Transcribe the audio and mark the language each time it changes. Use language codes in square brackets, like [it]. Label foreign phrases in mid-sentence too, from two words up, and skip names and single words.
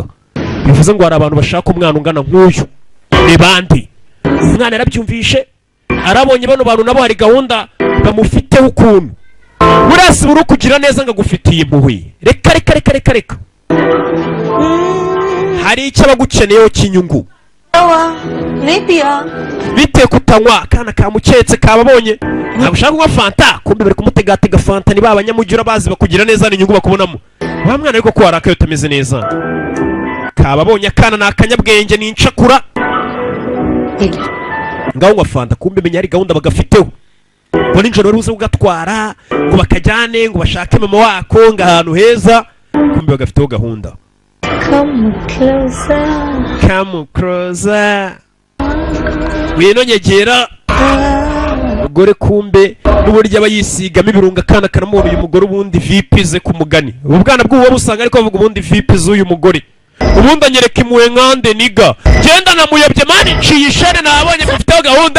[rw] bivuze ngo hari abantu bashaka umwana ungana nk'uyu. ni bandi? umwana yarabyumvishe, arabonye bano bantu nabo hari gahunda bamufiteho ukuntu. burasi buri kugira neza ngo agufitiye impuhwe. reka hari icyo abagukeneyeho cy'inyungu. [hi] नहीं पिया। [rw] bite kutanywa? akana kamuketse kababonye ntabwo ushaka kunywa fanta, kumbe bari kumutegatega fanta. ni ba banyamujyi urabazi bakugira neza n'inyungu bakubonamo. wa mwana ariko ko warakaye utameze neza. kababonye akana ni akanyabwenge ni incakura. ngaho nywa fanta, kumbe menya ari gahunda bagafiteho. ngo nijoro bari buze kugatwara ngo bakajyane ngo bashake mama wako ngo ahantu heza. kumbe bagafiteho gahunda. [en] Come closer. [rw] Wino nyegera. Umugore kumbe n'uburyo aba yisigamo ibirunga akana karamubona uyu mugore ubundi vipize ku mugani. ubu bwana bw'uwo busanga ariko bavuga ubundi vipize uyu mugore. ubundi anyereka impuhwe nkande niga. genda namuyobye mani nciye ishene nabonye mufiteho gahunda.